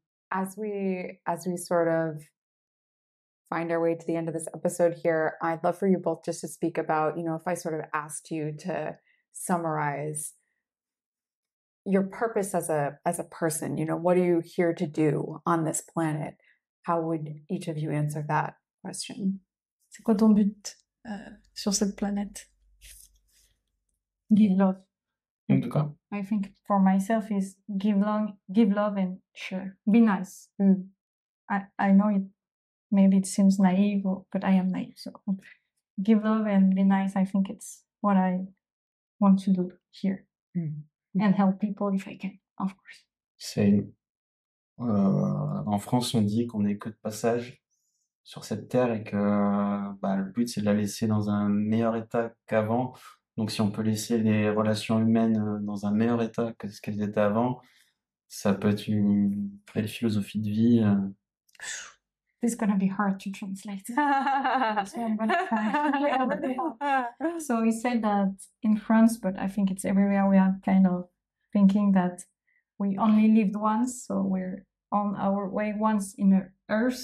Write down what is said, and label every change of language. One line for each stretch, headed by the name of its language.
English: As we sort of find our way to the end of this episode here, I'd love for you both just to speak about, if I sort of asked you to summarize your purpose as a person, what are you here to do on this planet? How would each of you answer that question?
French: C'est quoi ton but sur cette planète?
English: Give love.
French: En tout cas.
English: I think for myself is give love and share. Be nice. Mm. I know maybe it seems naive, but I am naive. So give love and be nice. I think it's what I want to do here. Mm. And help people if I can, of course.
French: En France, on dit qu'on n'est que de passage sur cette terre et que le but, c'est de la laisser dans un meilleur état qu'avant. Donc, si on peut laisser les relations humaines dans un meilleur état que ce qu'elles étaient avant, ça peut être une belle philosophie de vie.
English: This is going to be hard to translate. So I'm going to try. So he said that in France, but I think it's everywhere, we are kind of thinking that we only lived once, so we're on our way once in the earth.